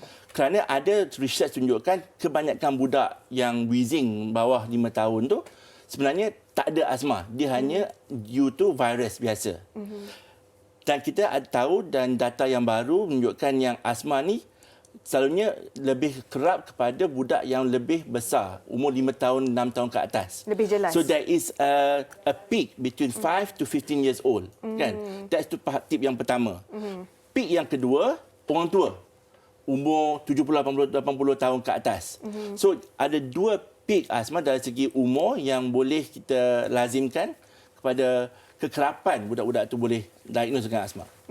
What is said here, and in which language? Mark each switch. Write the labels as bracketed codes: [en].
[ms] Kerana ada research tunjukkan kebanyakan budak yang wheezing bawah 5 tahun tu sebenarnya tak ada asma. Dia hanya [en] due to [ms] virus biasa. Dan kita tahu dan data yang baru menunjukkan yang asma ni selalunya lebih kerap kepada budak yang lebih besar, umur 5 tahun, 6 tahun ke atas. Lebih jelas. [en] So there is a peak between 5 to 15 years old. [ms] Kan? [en] That's tip [ms] yang pertama. Peak yang kedua, orang tua. Umur 70, 80 tahun ke atas. So ada dua peak asma dari segi umur yang boleh kita lazimkan kepada kekerapan budak-budak tu boleh diagnose dengan asma.